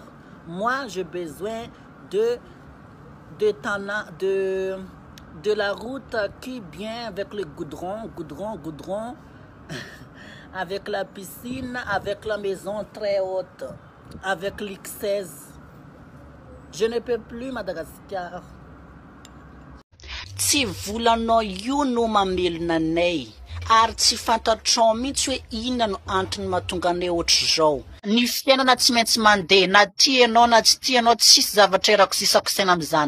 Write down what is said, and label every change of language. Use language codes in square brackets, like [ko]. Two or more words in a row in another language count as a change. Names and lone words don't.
[fr] Moi, j'ai besoin de la route qui vient avec le goudron, avec la piscine, avec la maison très haute, avec l'X16. Je ne peux plus Madagascar. [mg] Tsy volanao io no mamelona anay ary tsy fantatrao mihitsy hoe inona no antony mahatonga anay ohatr'izao. Ny fiainana tsy maintsy mandeha na tianao na tsy tianao, tsisy zavatra irako sisako saina amin'izany.